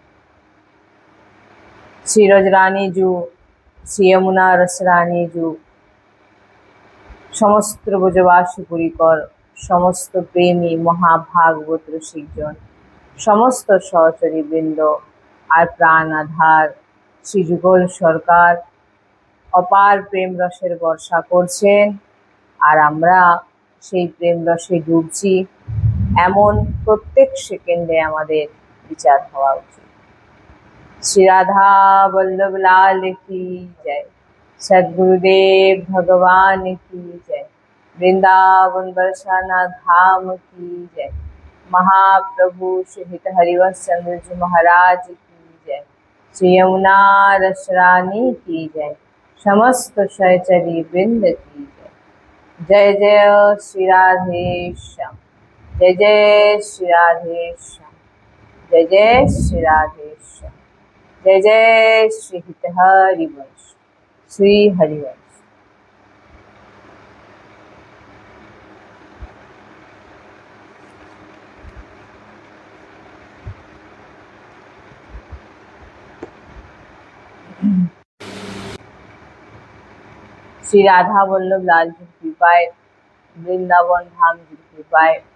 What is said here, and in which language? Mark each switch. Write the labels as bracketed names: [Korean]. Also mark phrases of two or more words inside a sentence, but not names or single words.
[Bangla] শ্রী রজরানী জু শ্রী যমুনা রসরানী জু সমস্ত ব্রজবাসী পরিকর সমস্ত প্রেমী মহাভাগবত রসিকজন সমস্ত সহচরী বৃন্দ আর প্রাণ আধার শ্রী যুগল সরকার অপার প্রেম রসের বর্ষা করছেন আর আমরা সেই প্রেম রসে ডুবছি। এমন প্রত্যেক সেকেন্ডে আমাদের বিচার হওয়া উচিত। [Hindi] শ্রী রাধা বল্লভ লাল की जय। सद्गुरुदेव भगवान की जय। वृंदावन बरसाना धाम की जय। महाप्रभु श्री हित हरिवंश चंद्र जी महाराज की जय। श्री यमुना रसरानी की जय। समस्त सहचरी वृंद की जय। जय जय श्री राधेश्याम। जय जय श्री राधेश्याम। जय जय श्री राधेश्याम। जय जय श्री हित हरिवंश श्री हरिवंश। [Bangla] শ্রী রাধা বল্লভ লালজির কৃপায় বৃন্দাবন ধামজির কৃপায়